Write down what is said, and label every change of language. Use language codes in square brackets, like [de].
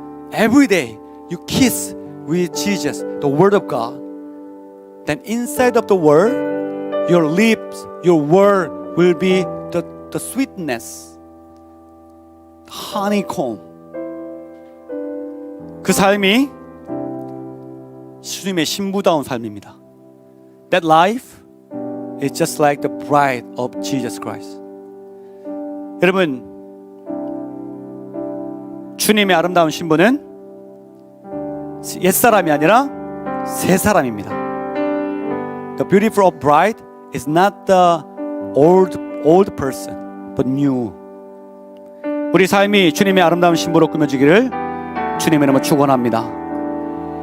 [en] Every day you kiss with Jesus, the Word of God. Then inside of the Word, your lips, your word will be the sweetness, honeycomb. [ko] 그 삶이 주님의 신부다운 삶입니다. [en] That life is just like the bride of Jesus Christ. [ko] 여러분, 주님의 아름다운 신부는 옛사람이 아니라 새사람입니다. [en] The beautiful bride is not the old person, but new. [ko] 우리 삶이 주님의 아름다운 신부로 꾸며지기를 주님의 이름으로 축원합니다.